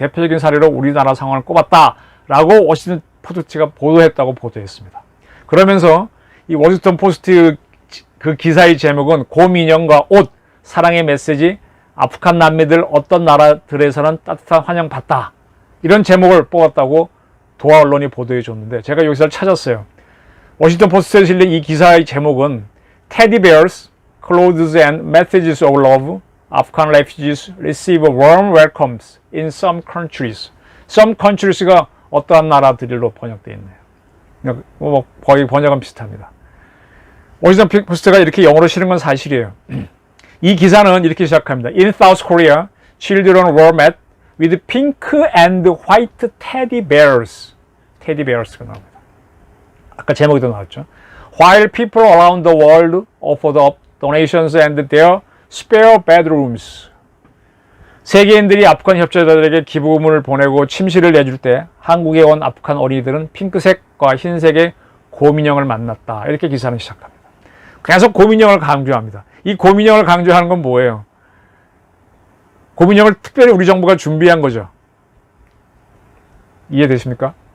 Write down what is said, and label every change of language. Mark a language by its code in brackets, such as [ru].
[ko] 대표적인 사례로 우리나라 상황을 꼽았다라고 워싱턴 포스트가 보도했다고 보도했습니다. 그러면서 이 워싱턴 포스트 그 기사의 제목은 곰인형과 옷, 사랑의 메시지, 아프간 난민들 어떤 나라들에서는 따뜻한 환영받다. 이런 제목을 뽑았다고 도하 언론이 보도해 줬는데 제가 여기서 찾았어요. 워싱턴 포스트에 실린 이 기사의 제목은 [en] Teddy Bears, Clothes and Messages of Love, Afghan Refugees Receive Warm Welcomes in Some Countries. [ko] Some Countries가 어떠한 나라들로 번역되어 있네요. 거의 번역은 비슷합니다. 워싱턴 포스트가 이렇게 영어로 실은 건 사실이에요. 이 기사는 이렇게 시작합니다. [en] In South Korea, children were met with pink and white teddy bears. [ko] teddy bears가 나옵니다. 아까 제목에도 나왔죠. [en] While people around the world offered up donations and their spare bedrooms. [ko] 세계인들이 아프간 협조자들에게 기부금을 보내고 침실을 내줄 때 한국에 온 아프간 어린이들은 핑크색과 흰색의 곰인형을 만났다. 이렇게 기사는 시작합니다. 계속 곰인형을 강조합니다. 이 곰인형을 강조하는 건 뭐예요? 곰인형을 특별히 우리 정부가 준비한 거죠. 이해되십니까?